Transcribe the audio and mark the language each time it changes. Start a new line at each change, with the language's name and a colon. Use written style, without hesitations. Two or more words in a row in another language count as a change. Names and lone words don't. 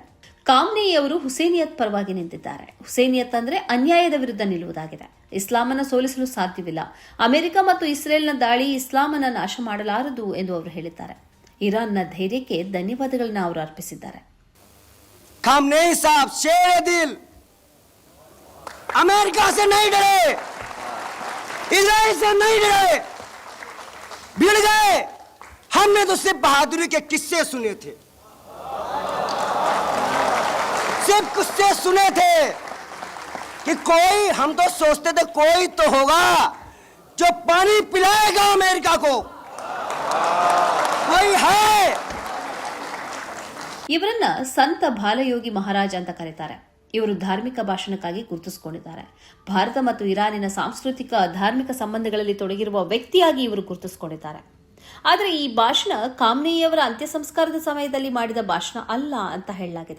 Kannada: ಖಾಮ್ನೈ ಅವರು ಹುಸೇನಿಯತ್ ಪರವಾಗಿ ನಿಂತಿದ್ದಾರೆ. ಹುಸೇನಿಯತ್ ಅಂದ್ರೆ ಅನ್ಯಾಯದ ವಿರುದ್ಧ ನಿಲ್ಲುವುದಾಗಿದೆ. ಇಸ್ಲಾಮನ್ನು ಸೋಲಿಸಲು ಸಾಧ್ಯವಿಲ್ಲ. ಅಮೆರಿಕ ಮತ್ತು ಇಸ್ರೇಲ್ನ ದಾಳಿ ಇಸ್ಲಾಮನ್ನು ನಾಶ ಮಾಡಲಾರದು ಎಂದು ಅವರು ಹೇಳಿದ್ದಾರೆ. ಇರಾನ್ನ ಧೈರ್ಯಕ್ಕೆ ಧನ್ಯವಾದಗಳನ್ನು ಅವರು ಅರ್ಪಿಸಿದ್ದಾರೆ.
Hindi: खामनेई साब शेर दिल, अमेरिका से नहीं डरे, इजराइल से नहीं डरे, भिड़ गए. हमने तो सिर्फ बहादुरी के किस्से सुने थे, सिर्फ किस्से सुने थे कि कोई, हम तो सोचते थे कोई तो होगा जो पानी पिलाएगा अमेरिका को, कोई है.
Kannada: ಇವರನ್ನ ಸಂತ ಬಾಲಯೋಗಿ ಮಹಾರಾಜ್ ಅಂತ ಕರೀತಾರೆ. ಇವರು ಧಾರ್ಮಿಕ ಭಾಷಣಕ್ಕಾಗಿ ಗುರುತಿಸಿಕೊಂಡಿದ್ದಾರೆ. ಭಾರತ ಮತ್ತು ಇರಾನಿನ ಸಾಂಸ್ಕೃತಿಕ ಧಾರ್ಮಿಕ ಸಂಬಂಧಗಳಲ್ಲಿ ತೊಡಗಿರುವ ವ್ಯಕ್ತಿಯಾಗಿ ಇವರು ಗುರುತಿಸಿಕೊಂಡಿದ್ದಾರೆ. ಆದರೆ ಈ ಭಾಷಣ ಖಾಮ್ನೈಯವರ ಅಂತ್ಯ ಸಂಸ್ಕಾರದ ಸಮಯದಲ್ಲಿ ಮಾಡಿದ ಭಾಷಣ ಅಲ್ಲ ಅಂತ ಹೇಳಲಾಗಿದೆ.